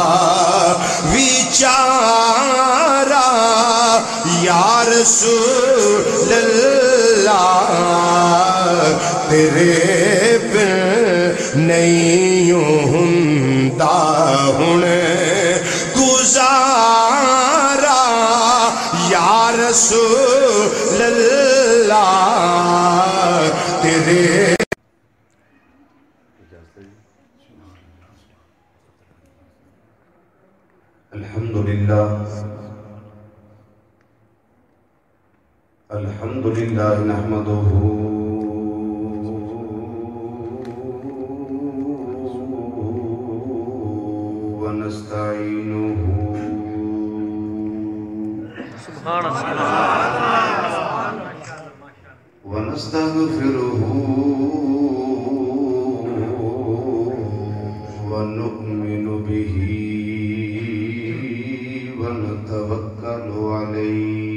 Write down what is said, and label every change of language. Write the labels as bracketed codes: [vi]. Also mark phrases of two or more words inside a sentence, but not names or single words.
[pa] وچارا [ar] یا رسول اللہ [pa] تیرے بن نہیں ہوندا ہن گزارا [ar] یا رسول اللہ [pa] تیرے [ar] الحمدللہ الحمدللہ نحمدہ ونستعینہ سبحان اللہ ونستغفرہ ونؤمن بہ ونتوکل علیہ